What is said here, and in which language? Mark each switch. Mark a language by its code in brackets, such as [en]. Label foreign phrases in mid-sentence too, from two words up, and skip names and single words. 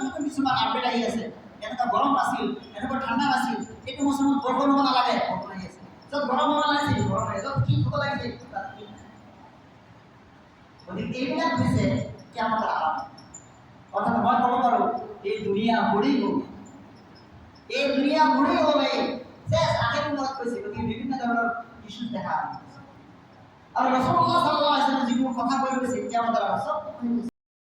[as] নতুন কিছুমান আপডেট আহি আছে এনেকুৱা গৰম নাছিল এনেকুৱা ঠাণ্ডা নাছিল এইটো মৌচুমত বৰষুণ হ'ব নালাগে বৰষুণ আহি আছে য'ত গৰম হ'ব লাগিছিল গৰম আহি য'ত শীত হ'ব লাগিছিল তাত শীত নাই গতিকে এইবিলাক হৈছে কিয়ামতৰ আলামত অৰ্থাৎ মই ক'ব পাৰোঁ এই দুনিয়া বুঢ়ি গ'ল এই দুনিয়া বুঢ়ি গ'লে যে আগে মনত কৈছে গতিকে বিভিন্ন ধৰণৰ ইস্যুজ দেখা আৰু [ar] رسول الله صلى الله عليه وسلم [as] যিবোৰ কথা কৈ গৈছে কিয়ামতৰ আলামত